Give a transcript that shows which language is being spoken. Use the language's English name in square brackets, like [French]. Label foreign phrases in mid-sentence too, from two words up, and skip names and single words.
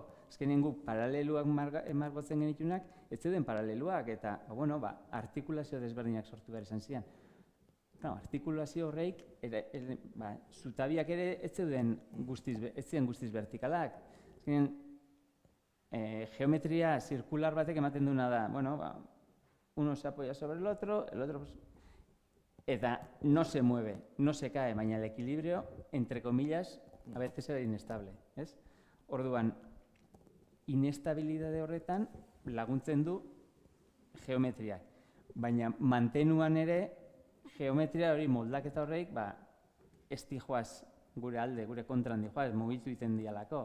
[Basque] Azkenean guk paraleluak margotzen genitunak, ez zeuden paraleluak, eta artikulazio desberdinak sortu behar izan zian. Artikulazio horreik, zutabiak ere ez ziren guztiz vertikalak. Azkenean, geometria zirkular batek ematen duena da, [Spanish] uno se apoya sobre el otro eta no se mueve, no se cae, baina el equilibrio, entre comillas, a veces era inestable. [Basque] Orduan, inestabilidade horretan laguntzen du geometriak, baina mantenuan ere geometria hori moldaketa horreik ez dijoaz gure alde, gure kontran dijoaz, mugitu iten dialako.